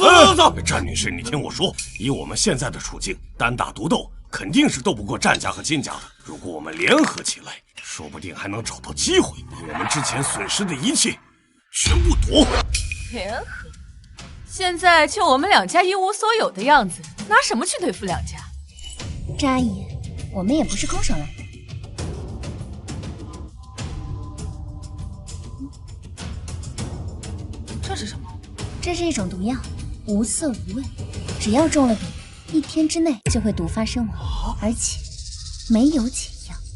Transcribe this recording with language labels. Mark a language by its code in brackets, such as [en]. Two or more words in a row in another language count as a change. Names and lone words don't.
[zh] 戰女士，你聽我說，以我們現在的處境，單打獨鬥肯定是鬥不過戰家和金家的。如果我們聯合起來，說不定還能找到機會，把我們之前損失的一切全部奪回。聯合？現在就我們兩家一無所有的樣子，拿什麼去對付兩家？戰阿姨，我們也不是空手来的。這是什麼？這是一種毒藥，無色無味，只要中了毒，1天之內就會毒發身亡，而且沒有解藥。